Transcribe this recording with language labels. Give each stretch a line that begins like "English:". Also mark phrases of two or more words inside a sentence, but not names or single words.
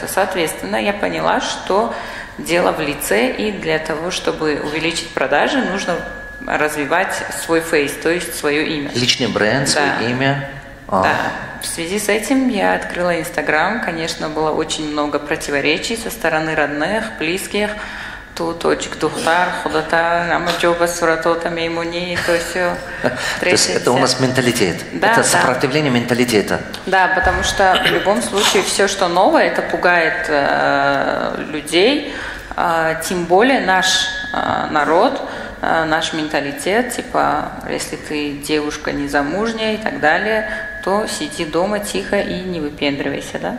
Russian: Соответственно, я поняла, что дело в лице, и для того, чтобы увеличить продажи, нужно развивать свой фейс, то есть свое имя. Личный бренд, свое имя. Да. В связи с этим я открыла Инстаграм. Конечно, было очень много противоречий со стороны родных, близких.
Tajik: Тут очек духтар, худата, амачоба, суратота, меймуни,
Russian: то все. То есть это у нас менталитет. Да, это сопротивление менталитета. Да, потому что в любом случае все, что новое, это пугает людей. Тем более наш народ, наш менталитет, типа, если ты девушка незамужняя и так далее, то сиди дома тихо и не выпендривайся, да?